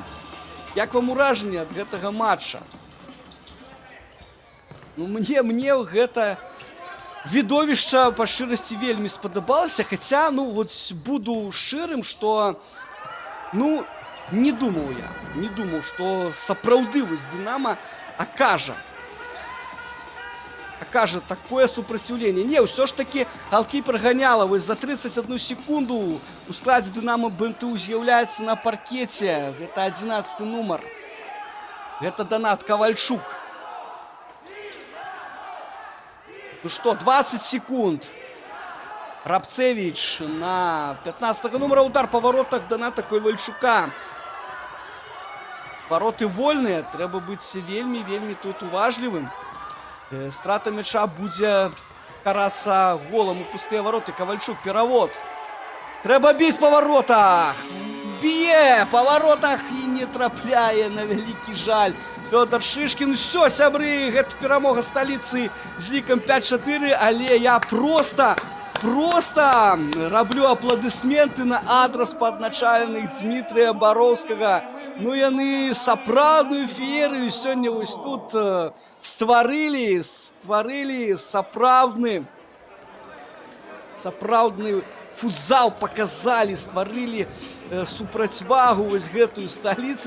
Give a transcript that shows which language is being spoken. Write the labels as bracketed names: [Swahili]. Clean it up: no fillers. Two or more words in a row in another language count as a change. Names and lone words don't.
[Belarusian] Як вам уражанні ад гэтага матча? Ну, мне гэта відовішча па шчырасці вельмі спадабалася, хаця, ну, вот буду шчырым, што ну, не думаў, што сапраўды вось Дынама акажа такое супраціўленне. Не, ўсё ж такі галкіпер Ганяла вось за 31 секунду у складзе Дынама БНТУ з'яўляецца на паркеце. Гэта 11-й нумар. Гэта Донат Кавальчук. Ну што, 20 секунд. [Russian] Рабцевич на 15-го номера, удар по воротах Доната Ковальчука. [Belarusian] Вороты вольныя, трэба быць вельмі тут уважлівым. Страта мяча будзе карацца голам у пустыя вороты. Ковальчук, перавод. Трэба біць [Russian] по воротах. [Belarusian] Б'е [Russian] по воротах [Belarusian] і не трапляе, на вялікі жаль. Фёдор Шишкін. Усё, сябры, гэта перамога сталіцы з лікам 5-4, але я просто раблю апладысменты на адрас падначаленых Дмітрыя Бароўскага. Ну, яны сапраўдную феерыю сёння вось тут стварылі сапраўдны футзал паказалі, стварылі супрацьвагу вось гэтую сталіцы.